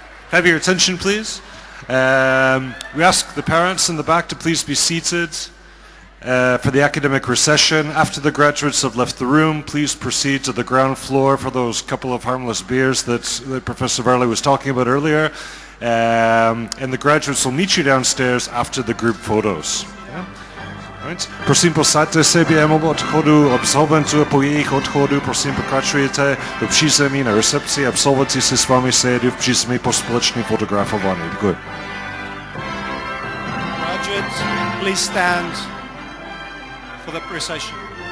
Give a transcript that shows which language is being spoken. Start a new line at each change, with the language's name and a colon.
English: Have your attention, please. We ask the parents in the back to please be seated for the academic recession. After the graduates have left the room, please proceed to the ground floor for those couple of harmless beers that Professor Varley was talking about earlier. And the graduates will meet you downstairs after the group photos. Yeah? Right.
Czech: Prosím, posaďte se během odchodu absolventů a po jejich odchodu prosím pokračujete do přízemí na recepci. Absolventi si s vámi sejdou v přízemí po společném fotografování. Děkuji.
English: Graduates, please stand for the procession.